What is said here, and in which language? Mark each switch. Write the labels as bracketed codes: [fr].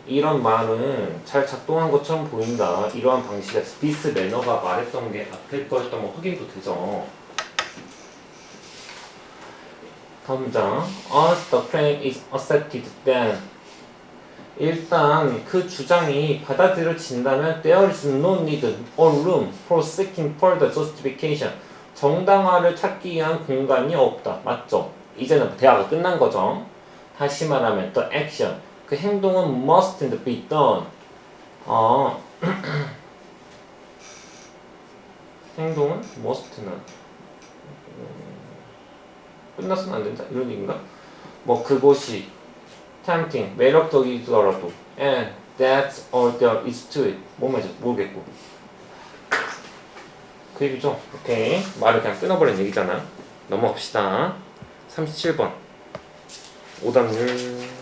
[ko] 이런 말은 잘 작동한 것처럼 보인다. 이러한 방식에서 this 매너가 말했던 게 앞에 거였던 거 확인도 되죠. 다음 문장. [en] As the claim is accepted then. [ko] 일단 그 주장이 받아들여진다면 [en] there is no need or room for seeking further justification. [ko] 정당화를 찾기 위한 공간이 없다. 맞죠? 이제는 대화가 끝난 거죠. 다시 말하면 [en] the action, [ko] 그 행동은 [en] must be done. [ko] 행동은 must는 끝났으면 안 된다 이런 얘기인가? 뭐 그것이 [en] tempting, [ko] 매력적이더라도 [en] and that's all there is to it. [ko] 뭔 말인지 모르겠고 그 얘기죠. 오케이. 말을 그냥 끊어버린 얘기잖아. 넘어갑시다. 37번 오답률